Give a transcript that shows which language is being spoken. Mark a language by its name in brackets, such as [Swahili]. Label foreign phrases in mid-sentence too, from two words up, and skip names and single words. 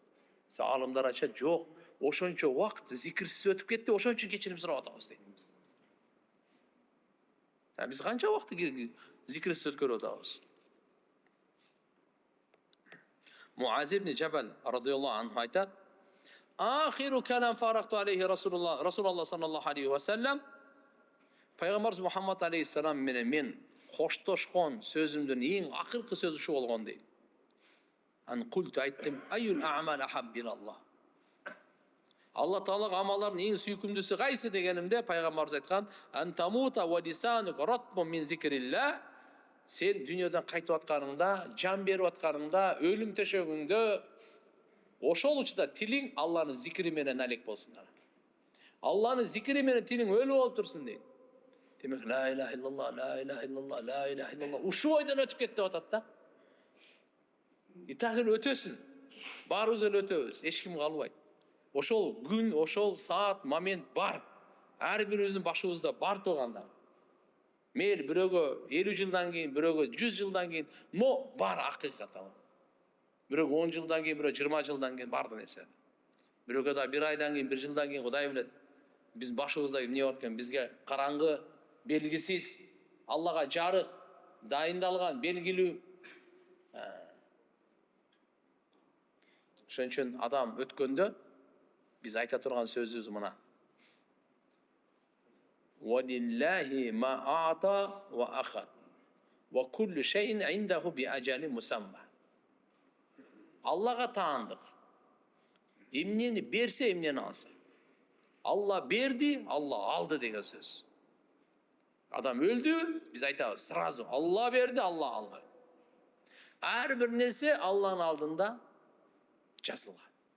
[Kyrgyz] Алымдар айтышат, жок, ошончо убакыт зикирсиз өтүп кетти, ошон үчүн кечирим сурап атабыз дейт. Биз канча убакыт зикирсиз өткөрүп атабыз? Муаз ибн Жабал [Arabic] رضي الله عنه [Kyrgyz] айтат: [Arabic] "آخر كلام فارقت عليه رسول الله صلى الله عليه وسلم [Kyrgyz] Пайгамбарыбыз Мухаммад алейхиссалам менен мен коштошкон сөзүмдүн эң акыркы сөзү ушу болгон дейт. [Arabic] أن قلت айттым, أي الأعمال أحب إلى الله. [Kyrgyz] Алла Таалага амалдардын эң сүйкүмдүүсү кайсы дегенимде пайгамбарыбыз айткан, [Arabic] أن تموت ولسانك رطب من ذكر الله. [Kyrgyz] Сен дүйнөдөн кайтып атканыңда, жан берип атканыңда, өлүм төшөгүңдө ошол учурда тилиң Алланын зикри менен алек болсун. Алланын зикри менен тилиң өлүп болуп турсун дейт. Демек, [Arabic] لا إله إلا الله، لا إله إلا الله، لا إله إلا الله. [Kyrgyz] Ушу ойдон өтүп кетти деп атат да. Итагын өтөсүн. Баарыбыз эле өтөбүз, эч ким калбайт. Ошол күн, ошол саат, момент бар. Ар бирибиздин башыбызда бар туганда. Мейли бирөөгө 50 жылдан кийин, бирөөгө 100 жылдан кийин, но бар акыйкат ал. Бирөөгө 10 жылдан кийин, бирөө 20 жылдан кийин бар нерсе. Бирөөгө да 1 айдан кийин, 1 жылдан кийин Кудай билет. Биздин башыбызда эмне бар экен? Бизге караңгы, белгисиз, Аллага жарык, дайындалган, белгилүү. Ошон үчүн адам өткөндө биз айта турган сөзүбүз мына. [Arabic] وَلِلَّهِ مَا أَعْطَى وَأَخَذَ وَكُلُّ شَيْءٍ عِنْدَهُ بِأَجَلٍ مُسَمًّى. [Kyrgyz] Аллага таандык. Эмнени берсе, эмнени алса. Алла берди, Алла алды деген сөз. Адам өлдү, биз айтабыз сразу. Алла берди, Алла алды. Ар бир нерсе Алланын алдында жазылган.